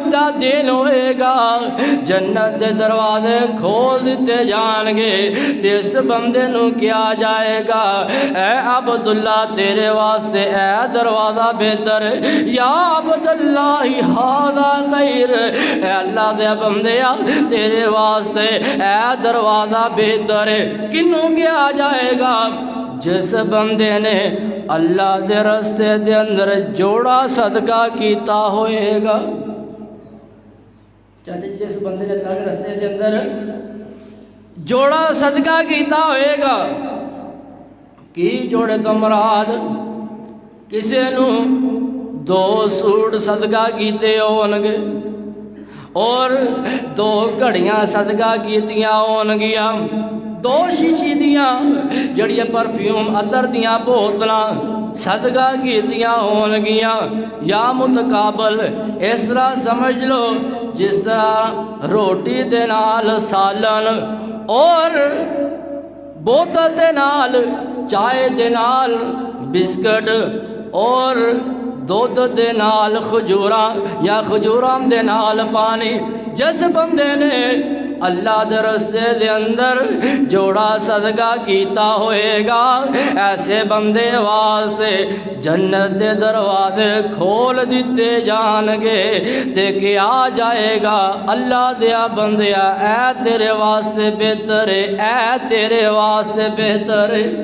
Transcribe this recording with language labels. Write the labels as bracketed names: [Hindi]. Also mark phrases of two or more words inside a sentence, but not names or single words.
[Punjabi] دا دن ہوئے گا جنت دے دروازے کھول دیتے جان گے تے اس بندے نو کیا جائے گا اے عبداللہ تیرے واسطے اے دروازہ بہتر [Arabic] یا عبداللہ ھذا خیر، [Punjabi] اے اللہ دے بندیا تیرے واسطے اے دروازہ بہتر کنوں کیا جائے گا؟ جس بندے نے اللہ دے رستے دے اندر جوڑا صدقہ کیتا ہوئے گا۔ چاہتے جس بندے نے اللہ دے رستے دے اندر جوڑا صدقہ کیتا ہوئے گا کی جوڑے تو مراد کسے نو 2 سوٹ صدقہ کیتے ہونگے اور 2 گھڑیاں صدقہ کیتیاں ہونگیاں، 2 شیشی دیاں جڑیاں پرفیوم عطر دیاں بوتلاں صدقہ کیتیاں ہونگیاں، یا متقابل اس طرح سمجھ لو جس طرح روٹی دے نال سالن اور بوتل دے نال چائے دے نال بسکٹ اور دودھ دے نال کھجوراں یا کھجوراں دے نال پانی، جس بندے نے اللہ دے رستے دے اندر جوڑا صدقہ کیتا ہوئے گا ایسے بندے واسطے جنت دے دروازے کھول دیتے جان گے تے کیا جائے گا اللہ دیا بندیا اے تیرے واسطے بہتر ہے، اے تیرے واسطے بہتر ہے۔